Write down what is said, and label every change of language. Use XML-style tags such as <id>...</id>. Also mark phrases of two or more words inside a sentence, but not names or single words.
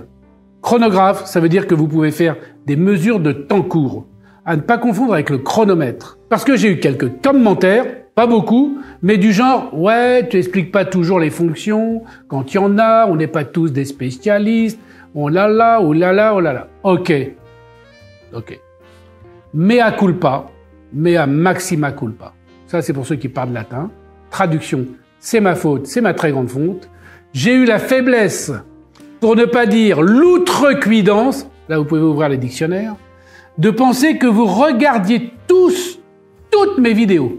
<fr>Chronographe, ça veut dire que vous pouvez faire des mesures de temps court, à ne pas confondre avec le chronomètre. Parce que j'ai eu quelques commentaires, pas beaucoup, mais du genre « Ouais, tu expliques pas toujours les fonctions, quand il y en a, on n'est pas tous des spécialistes. » Oh là là, oh là là, oh là là. Ok.</fr> <la>Mea culpa, mea maxima culpa.</la> <fr>Ça, c'est pour ceux qui parlent latin. Traduction, c'est ma faute, c'est ma très grande faute. J'ai eu la faiblesse, pour ne pas dire l'outrecuidance, là vous pouvez ouvrir les dictionnaires, de penser que vous regardiez tous, toutes mes vidéos.</fr>